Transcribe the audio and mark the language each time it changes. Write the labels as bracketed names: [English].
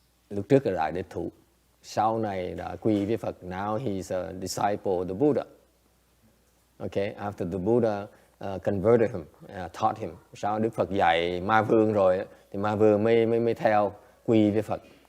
[Vietnamese] Lúc trước là đại địch thủ, sau này đã quy với Phật. [English] Now he's a disciple of the Buddha. Okay, after the Buddha converted him, taught him. [Vietnamese] Sau Đức Phật dạy ma vương rồi thì ma vương mới theo quy với Phật.